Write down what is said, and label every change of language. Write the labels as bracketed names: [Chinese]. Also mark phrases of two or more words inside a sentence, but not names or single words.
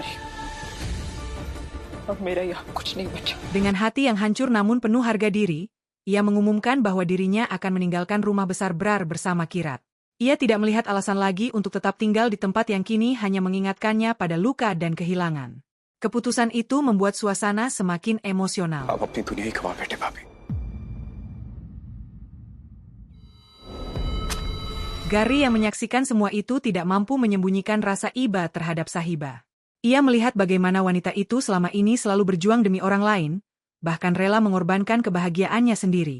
[Indonesian] Dengan hati yang hancur namun penuh harga diri, ia mengumumkan bahwa dirinya akan meninggalkan rumah besar Brar bersama Kirat. Ia tidak melihat alasan lagi untuk tetap tinggal di tempat yang kini hanya mengingatkannya pada luka dan kehilangan. Keputusan itu membuat suasana semakin emosional. [Hindi] आप अपनी दुनिया ही गवा बैठे भाभी। [Indonesian] Gary yang menyaksikan semua itu tidak mampu menyembunyikan rasa iba terhadap Sahiba. Ia melihat bagaimana wanita itu selama ini selalu berjuang demi orang lain, bahkan rela mengorbankan kebahagiaannya sendiri.